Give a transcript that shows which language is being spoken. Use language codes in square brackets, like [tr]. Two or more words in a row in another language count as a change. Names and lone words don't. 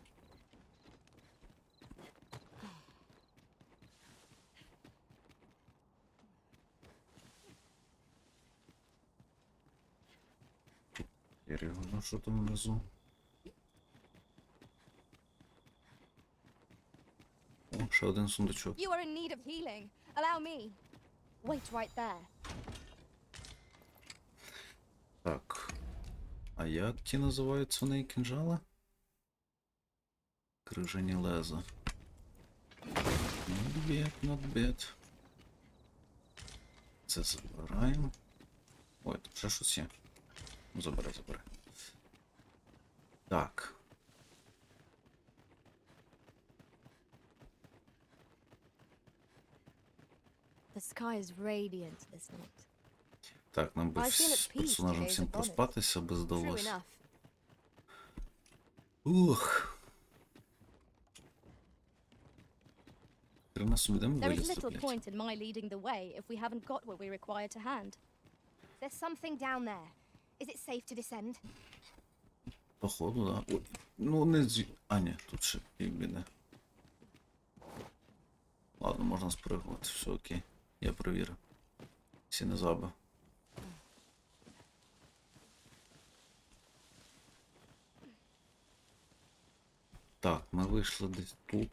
[uk] Ну що там внизу? О, ще один сундучок. [en] You are in need of healing. Allow me. Wait right there. [uk] Так. А як ті називаються вони кінжали? Крижані леза. [en] Not bad, not bad. [uk] Це забираємо. Ой, тут ще щось є. Ну, забери. Так. [en] The sky is radiant this night. [uk] Так, нам би [en] I feel at [uk] з [en] peace [uk] персонажем [en] to [uk] всім [en] gaze upon it. [uk] проспатися би [en] True [uk] здалося. [en] enough. [uk] Ух. Хрена собі, де ми [en] There is [uk] вилізти, [en] little [uk] блядь? [en] point in my leading the way if we haven't got what we require to hand. There's something down there. Is it safe to descend? [uk] Походу, да. Ой, ну не зі... А, ні, тут ще півбіди. Ладно, можна спригувати, все окей. Я перевірив. Всі не забив. Так, ми вийшли десь тут.